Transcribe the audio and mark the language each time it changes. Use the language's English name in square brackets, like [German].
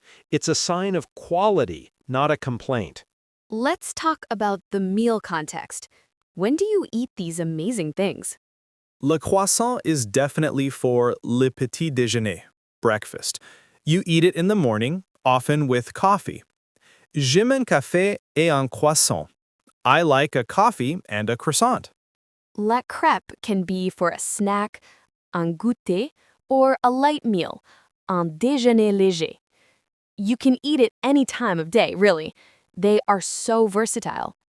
[English] It's a sign of quality, not a complaint. Let's talk about the meal context. When do you eat these amazing things? Le croissant is definitely for [French] le petit déjeuner, [English] breakfast. You eat it in the morning, often with coffee. [French] J'aime un café et un croissant. [English] I like a coffee and a croissant. La crêpe can be for a snack, un goûter, or a light meal, [French] un déjeuner léger. [English] You can eat it any time of day, really. They are so versatile.